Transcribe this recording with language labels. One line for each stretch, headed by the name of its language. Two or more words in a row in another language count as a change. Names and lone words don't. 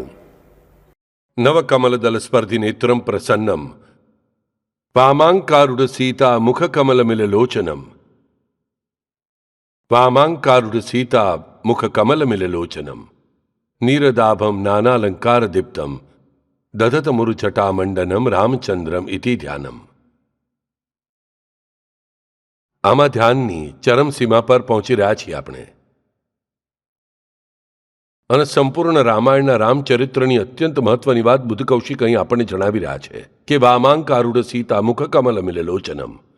Sanskrit: नवकमलदल स्पर्धि नेत्रम प्रसन्नम वामांकारूढ़ सीता मुख कमल मिललोचनम वामांकारूढ़ सीता मुख कमल मिललोचनम नीरदाभम नानालंकार दीप्तम दधत मुरुचटा मंडनम रामचंद्रम इति ध्यानम।
Gujarati: આમાં ધ્યાનની ચરમસીમા પર પહોંચી રહ્યા છીએ આપણે, અને સંપૂર્ણ રામાયણના રામચરિત્રની અત્યંત મહત્વની વાત બુદ્ધ કૌશિક અહીં આપણને જણાવી રહ્યા છે કે
Sanskrit: વામાંકારૂઢ સીતા મુખ કમલ મિલલોચનમ.